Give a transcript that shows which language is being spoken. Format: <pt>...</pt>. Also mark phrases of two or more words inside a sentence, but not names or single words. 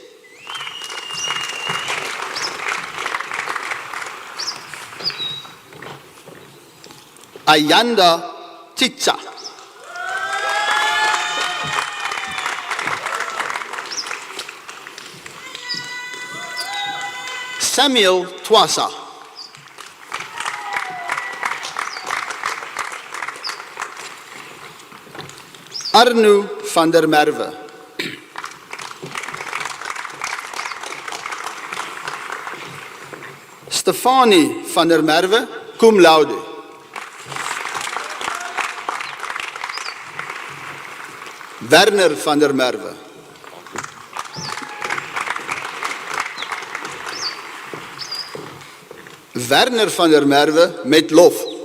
<af>Ayanda Titsa. Samuel Twasa. Arno van der Merwe. Stefanie van der Merwe,</af> <la>cum laude.</la> <af>Werner van der Merwe. Werner van der Merwe, met lof.</af>